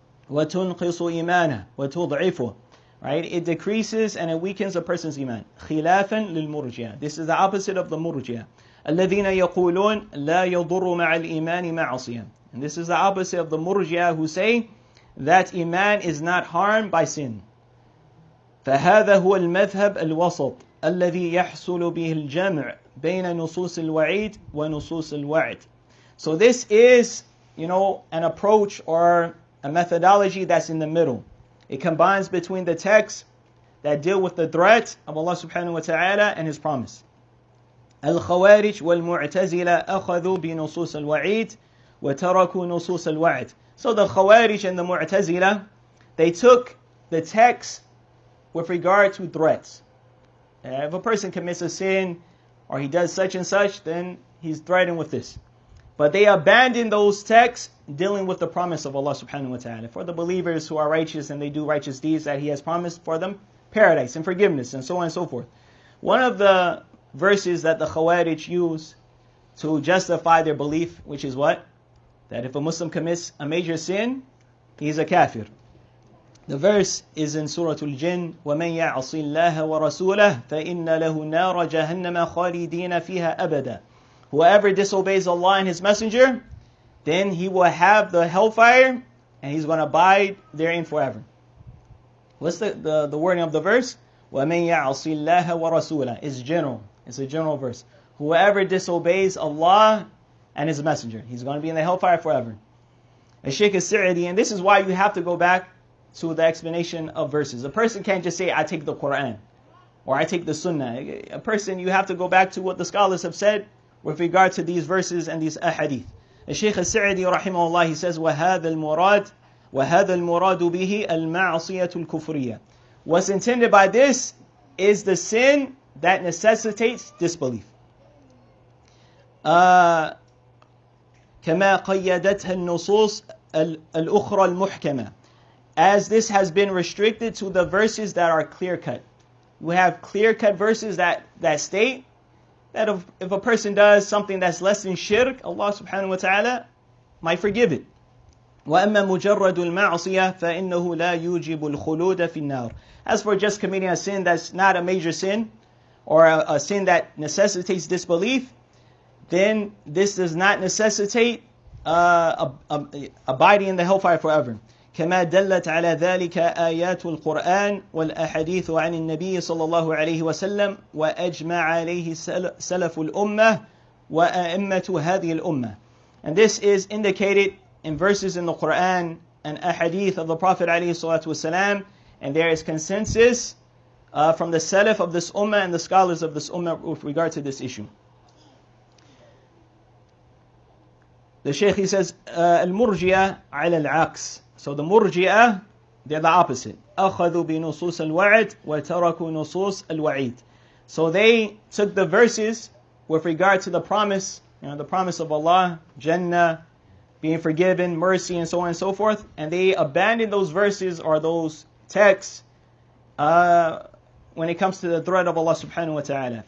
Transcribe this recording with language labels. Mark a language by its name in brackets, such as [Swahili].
[Arabic] وَتُنْقِصُ إِيمَانَهُ وَتُضْعِفُهُ. [English] Right? It decreases and it weakens a person's iman. [Arabic] خِلَافًا لِلْمُرْجِئَةِ. [English] This is the opposite of the murji'ah. [Arabic] الَّذِينَ يَقُولُونَ لَا يَضُرُّ مَعَ الْإِيمَانِ مَعْصِيَةً. [English] And this is the opposite of the murji'ah who say that iman is not harmed by sin. [Arabic] فهذا هو المذهب الوسط الذي يحصل به الجمع بين نصوص الوعيد ونصوص الوعد. [English] So this is, an approach or a methodology that's in the middle. It combines between the texts that deal with the threat of Allah subhanahu wa ta'ala and His promise. [Arabic] الخوارج والمعتزلة أخذوا بنصوص الوعيد وتركوا نصوص الوعد. [English] So the Khawarij and the Mu'tazila, they took the text with regard to threats. If a person commits a sin or he does such and such, then he's threatened with this. But they abandoned those texts dealing with the promise of Allah subhanahu wa ta'ala. For the believers who are righteous and they do righteous deeds, that He has promised for them paradise and forgiveness and so on and so forth. One of the verses that the Khawarij use to justify their belief, which is what? That if a Muslim commits a major sin, he's a kafir. The verse is in Surah Al-Jinn, [Arabic] وَمَنْ يَعْصِ اللَّهَ وَرَسُولَهُ فَإِنَّ لَهُ نَارَ جَهَنَّمَ خَالِدِينَ فِيهَا أَبَدًا. [English] Whoever disobeys Allah and His Messenger, then he will have the hellfire and he's going to abide therein forever. What's the wording of the verse? [Arabic] وَمَنْ يَعْصِ اللَّهَ وَرَسُولَهُ. [English] It's general. It's a general verse. Whoever disobeys Allah and His Messenger, he's going to be in the hellfire forever. And Shaykh al-Sa'di, and this is why you have to go back to the explanation of verses. A person can't just say, I take the Quran, or I take the Sunnah. A person, you have to go back to what the scholars have said with regard to these verses and these ahadith. And Shaykh al-Sa'di, rahimahullah, he says, [Arabic] وَهَذَا الْمُرَادُ بِهِ الْمَعْصِيَةُ الْكُفْرِيَّةُ. [English] What's intended by this is the sin that necessitates disbelief. [Arabic] كما قيدتها النصوص الأخرى المحكمة. [English] As this has been restricted to the verses that are clear-cut. We have clear-cut verses that state that if a person does something that's less than shirk, Allah subhanahu wa ta'ala might forgive it. [Arabic] وَأَمَّا مُجَرَّدُ الْمَعْصِيَةِ فَإِنَّهُ لَا يُوجِبُ الْخُلُودَ فِي النَّارِ. [English] As for just committing a sin that's not a major sin, or a sin that necessitates disbelief, then this does not necessitate abiding in the hellfire forever. [Arabic] كما دلت على ذلك آيات القرآن والأحاديث عن النبي صلى الله عليه وسلم وأجمع عليه سلف الأمة وأئمة هذه الأمة. [English] And this is indicated in verses in the Quran and ahadith of the Prophet [Arabic] عليه الصلاة والسلام, [English] and there is consensus from the Salaf of this ummah and the scholars of this ummah with regard to this issue. The Shaykh, he says, [Arabic] al-murji'ah ala al-aqs. [English] So the murji'ah, they're the opposite. [Arabic] أخذوا بنصوص الوعد وتركوا نصوص الوعيد. [English] So they took the verses with regard to the promise, the promise of Allah, Jannah, being forgiven, mercy, and so on and so forth, and they abandoned those verses or those texts when it comes to the threat of Allah subhanahu wa ta'ala.